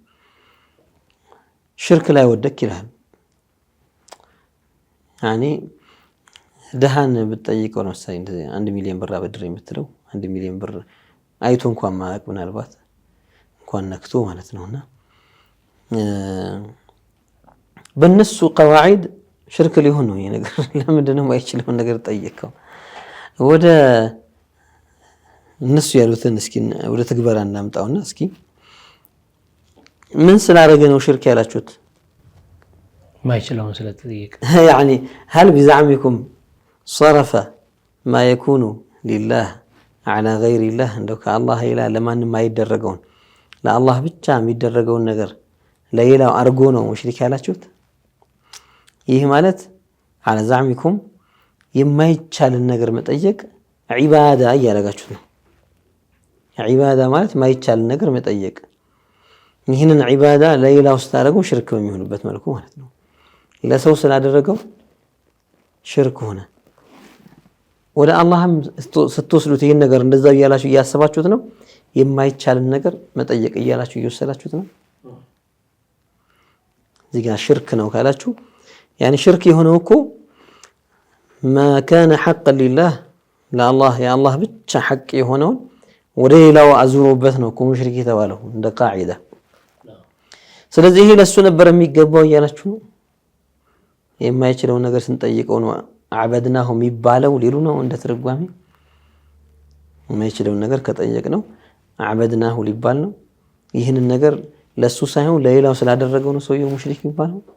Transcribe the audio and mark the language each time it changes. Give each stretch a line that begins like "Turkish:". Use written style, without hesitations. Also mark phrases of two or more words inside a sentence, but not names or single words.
Amharic: ሽርክ ላይ ወደክ ይላል። ያኒ ደሃን ብትጠይቀው ነው ሳይ እንደዚህ 1 ሚሊዮን ብር አበድር የምትለው 1 ሚሊዮን ብር አይቶ እንኳን ማያውቅ ምናልባት እንኳን ነክቶ ማለት ነውና በእነሱ ቀዋዒድ ሽርክ ሊሆን ነው ይሄ ነገር። ለምንድን ነው ማይችለውን ነገር ጠየቀው? ወደ እነሱ ያሉትን እስኪ ወደ ተግባራ እናምጣውና እስኪ ምን ስላረገ ነው ሽርክ ያላችሁት? ማይችለውን ስለተጠየቀ
Arabic: يعني هل بزعمكم صرف ما يكون لله على غير الله
Amharic: እንደው ከአላህ ሌላ ለማንም ማይደረገውን ለአላህ ብቻ የሚደረገውን ነገር ለሌላው አርጎ ነው ሙሽሪክ ያላችሁት? ይህ ማለት
Arabic: على زعمكم
Amharic: የማይቻልን ነገር መጠየቅ ዒባዳ እያደረጋችሁት ነው። ዒባዳ ማለት ማይቻልን ነገር መጠየቅ፣ ይህንን ዒባዳ ለሌላው ስታደርገው ሽርክ በሚሆንበት መልኩ ማለት ነው። ለሰው ስላደረገው ሽርክ ሆነ። ወደ አላህም ስትወስዱት ይህን ነገር እንደዛው እያላችሁ እያሰባችሁት ነው። የማይቻልን ነገር መጠየቅ እያላችሁ እየወሰዳችሁት ነው። እዚህ ጋር ሽርክ ነው ካላችሁ ያኒ ሽርክ የሆነው እኮ
Arabic: ما كان حقا لله
Amharic: ለአላህ የአላህ ብቻ ሐቅ የሆነውን ወደ ሌላው አዙሮበት ነው እኮ ሙሽሪክ የተባለው እንደ ቃዒዳ። ስለዚህ ይሄ ለሱ ነበር የሚገባው እያላችሁ ነው። የማይችለውን ነገር ስንጠይቀው ነው አበድናሁ የሚባለው ሊሉ ነው እንደ ትርጓሜ። የማይችለውን ነገር ከጠየቅ ነው አበድናሁ ሊባል ነው። ይህንን ነገር ለሱ ሳይሆን ለሌላው ስላደረገው ነው ሰውየው ሙሽሪክ የሚባለው።